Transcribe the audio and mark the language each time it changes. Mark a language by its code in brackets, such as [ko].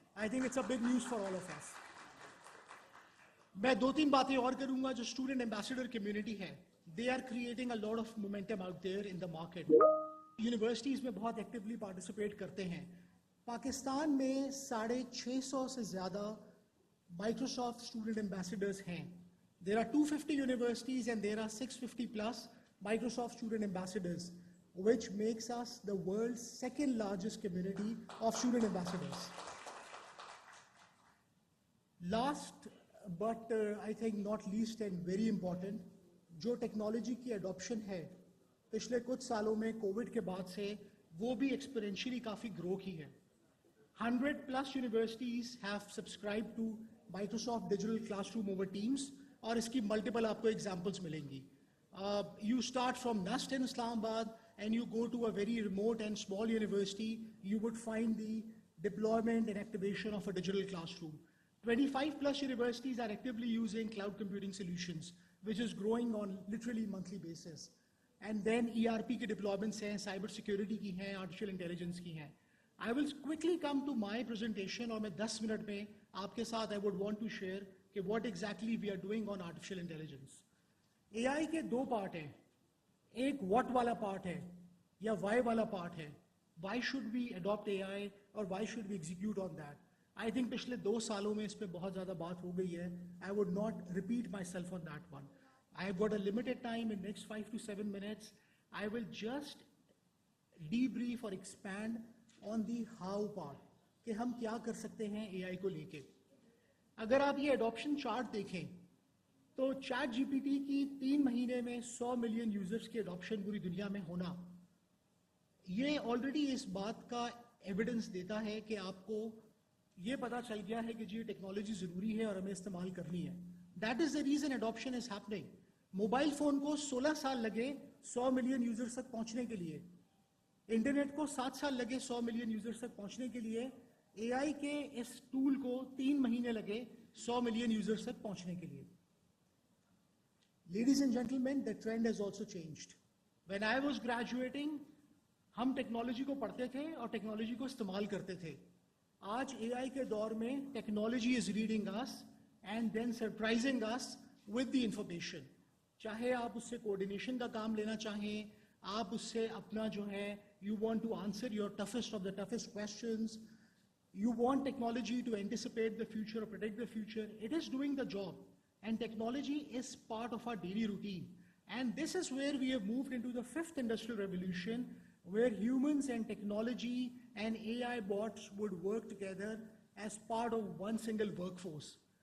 [en] I think it's a big news for all of us. [ur] میں 2-3 باتیں اور کروں گا. جو اسٹوڈنٹ ایمبیسڈر کمیونٹی ہے, [en] They are creating a lot of momentum out there in the market. [ur] Universities میں بہت actually participate کرتے ہیں. پاکستان میں 650 سے زیادہ مائکروسافٹ اسٹوڈنٹ ایمبیسڈرز ہیں. [en] There are 250 universities and there are 650+ Microsoft student ambassadors, which makes us the world's 2nd largest community of student ambassadors. Last but I think not least and very important, [ur] جو technology کی adoption ہے پچھلے کچھ سالوں میں Covid کے بعد سے وہ بھی ایکسپرینشلی کافی گرو کی ہے. [en] 100+ universities have subscribe to Microsoft digital classroom over Teams, [ur] اور اس کی ملٹیپل آپ کو ایگزامپلس ملیں گی. [en] You start from NUST in Islamabad and you go to a very remote and small university, you would find the deployment and activation of a digital classroom. 25+ universities are actively using cloud computing solutions, which is growing on literally monthly basis. And then ERP کے deployments ہیں, cyber security کی ہیں, artificial intelligence کی ہیں. I will quickly come to my presentation, [ur] اور میں 10 minute میں آپ کے ساتھ [en] I would want to share کہ what exactly we are doing on artificial intelligence. [ur] AI کے 2 پارٹ ہیں. ایک what والا پارٹ ہے یا why والا پارٹ ہے. [en] Why should we adopt AI اور why should we execute on that? I think [ur] پچھلے 2 سالوں میں اس پہ بہت زیادہ بات ہو گئی ہے. [en] I would not repeat myself on that one. I have got a limited time in next 5 to 7 minutes. I will just debrief or expand on the how part [ur] کہ ہم کیا کر سکتے ہیں اے آئی کو لے کے. اگر آپ یہ اڈاپشن چارٹ دیکھیں تو چیٹ جی پی ٹی کی 3 مہینے میں 100 ملین یوزرز کی اڈاپشن پوری دنیا میں ہونا, یہ آلریڈی اس بات کا ایویڈنس دیتا ہے کہ آپ کو یہ پتا چل گیا ہے کہ جی ٹیکنالوجی ضروری ہے اور ہمیں استعمال کرنی ہے. [en] That is the reason adoption is happening. [ur] Mobile phone کو 16 سال لگے 100 ملین یوزرز تک پہنچنے کے لیے, انٹرنیٹ کو 7 سال لگے 100 ملین یوزرز تک پہنچنے کے لیے, اے آئی کے اس ٹول کو 3 مہینے لگے 100 ملین یوزرز تک پہنچنے کے لیے. [en] Ladies and gentlemen, the trend has also changed. When I was graduating, [ur] ہم ٹیکنالوجی کو پڑھتے تھے اور ٹیکنالوجی کو استعمال کرتے تھے. آج اے آئی کے دور میں technology [en] Is reading us and then surprising us with the information. [ur] چاہے آپ اس سے کوآرڈینیشن کا کام لینا چاہیں, آپ اس سے اپنا جو ہے [en] you want to answer your toughest of the toughest questions, you want technology to anticipate the future or predict the future, it is doing the job. And technology is part of our daily routine. And this is where we have moved into the 5th industrial revolution, where humans and technology and AI bots would work together as part of one single workforce.